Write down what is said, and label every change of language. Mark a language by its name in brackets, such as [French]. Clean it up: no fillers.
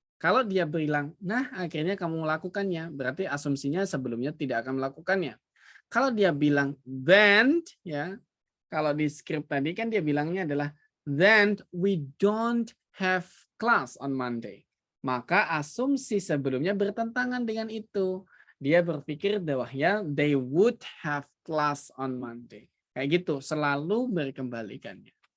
[Indonesian] Kalau dia bilang, nah akhirnya kamu melakukannya, berarti asumsinya sebelumnya tidak akan melakukannya. Kalau dia bilang then, ya, kalau di skrip tadi kan dia bilangnya adalah [English] then we don't have class on Monday. [Indonesian] Maka asumsi sebelumnya bertentangan dengan itu. Dia berpikir bahwa ya [English] they would have class on Monday. [Indonesian] Kayak gitu, selalu berkembalikannya.